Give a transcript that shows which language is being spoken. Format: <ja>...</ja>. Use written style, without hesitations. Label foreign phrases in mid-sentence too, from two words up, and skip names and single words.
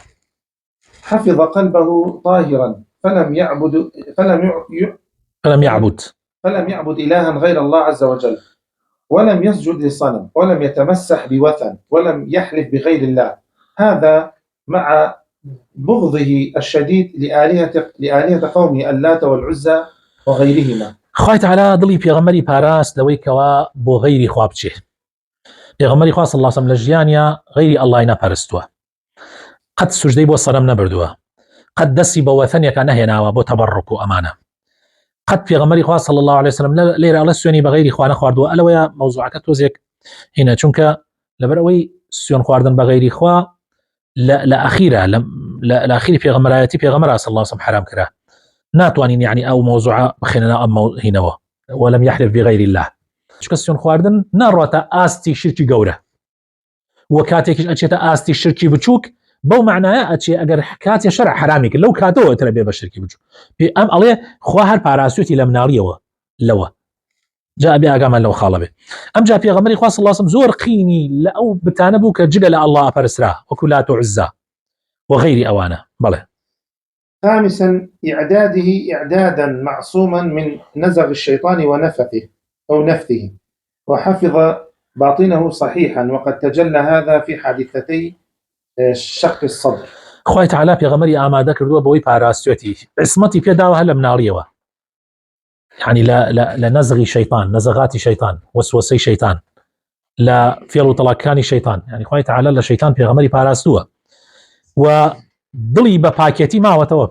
<ar>حفظ قلبه طاهرا فلم يعبد إلها غير الله عز وجل، ولم يسجد لصنم، ولم يتمسح بوثن، ولم يحلف بغير الله، هذا مع بغضه الشديد لآلهة قومه اللات والعزى وغيرهما.</ar> <ckb>خوای تعالی دڵی پێغەمبەری پاراست لەوەی کەوا بۆ غەیری خوا بچێ. پێغەمبەری خوا</ckb> <ar>صلی الله علیه وسلم</ar> <ckb>لە ژیانیا غەیری ئەڵڵای نەپەرستووە، قەت سوژدەی بۆ سەنەم نەبردووە، قەت دەستی بە وەثەنێکە نەهێناوە بۆ تەبەڕک و ئەمانە. قەت پێغەمبەری خوا</ckb> <ar>صلی الله عليه وسلم</ar> <ckb>لێرە ئەڵێ سوێنی بە غەیری خوا نەخواردووە. ئەلەوەیە مەوزوعەکە تۆزێک هینە، چونکە لەبەر ئەوەی سوێن خواردن بە غەیری خوا لە ئەخیرە لە ئەخیری پێغەمبەرایەتی پێغەمبەر</ckb> <ar>صلی الله عليه وسلم</ar> <ckb>حرام کرا. ناتوانین يعني ئەو مەوزوعە بخێننا ئەم هینەوە</ckb> <ar>ولم يحلف بغير الله.</ar> <ckb>چکە سوێن خواردن ناڕواتە ئاستی شرکی گەورە، وە کاتێکیش ئەچێتە ئاستی شرکی بچووک بەو معنایە ئەچێ ئەگەر کاتێ شەرع حرامی کرد لەو کاتەوە ترە بێ بە شرکی بچووک. ئەم ئەڵێ خوا هەر پاراسوێتی لە مناڵیەوە لەوە جا بێ ئاگامان لەو خاڵە بێ. ئەمجا پێغەمبەری خوا</ckb> <ar>صلی الله عليه وسلم</ar> <ckb>زۆر قینی لە ئەو بتانە بوو کە جگە لە ئەڵڵا ئەپەرسرا وەکو لات و عوزا وغەیری ئەوانە. بەڵێ.</ckb> <ar>خامسا إعداده إعدادا معصوما من نزغ الشيطان ونفثه أو نفثه، وحفظ باطنه صحيحا، وقد تجلى هذا في حادثتي شق الصدر.</ar> <ckb>خوای تعالی پێغەمبەری ئامادە کردووە بۆی پاراستوێتی عسمەتی پێداوە هە لە مناڵیەوە، يعني لە نەزغی شەیطان، نەزغاتی شەیطان، وەسوەسەی شەیطان، لە فێڵ و تەڵاکانی شەیطان. يعني خوای تعالی لە شەیطان پێغەمبەری پاراستووە و دڵی بە پاکێتی ماوەتەوە.</ckb>